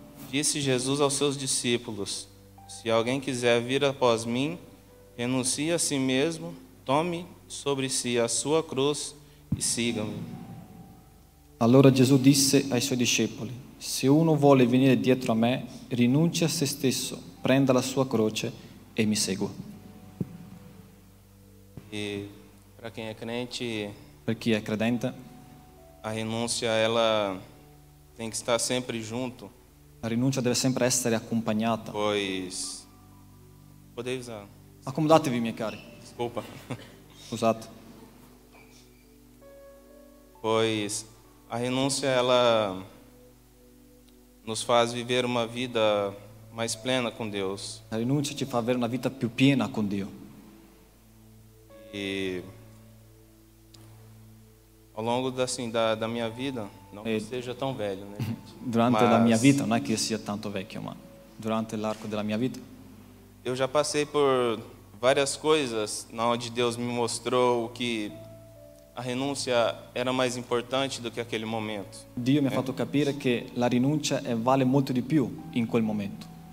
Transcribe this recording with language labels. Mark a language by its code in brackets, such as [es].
[pt] disse Jesus aos seus discípulos: Se alguém quiser vir após mim, renuncie a si mesmo, tome sobre si a sua cruz e siga-me. [it] Allora Gesù disse ai suoi discepoli: Se uno vuole venire dietro a me, rinunci a se stesso, prenda la sua croce e mi segua. [pt] E para quem é crente, [it] Per chi è credente, [pt] a renúncia ela tem que estar sempre junto, [it] la rinuncia deve sempre essere accompagnata. [pt] pois podem usar. [it] Accomodatevi, miei cari. [pt] Desculpa. [it] Scusate. [pt] Pois a renúncia ela nos faz viver uma vida mais plena com Deus. [it] La rinuncia ci fa avere una vita più piena con Dio. [pt] E ao longo da minha vida, não que eu seja tão velho, né, gente? [it] Durante la [pt] Mas [it] mia vita, non è che io sia tanto vecchio, ma durante l'arco della mia vita [pt] eu já passei por várias coisas onde Deus me mostrou que a renúncia era mais importante do que aquele momento. [it] Dio mi ha fatto capire che la rinuncia vale molto di più in quel momento.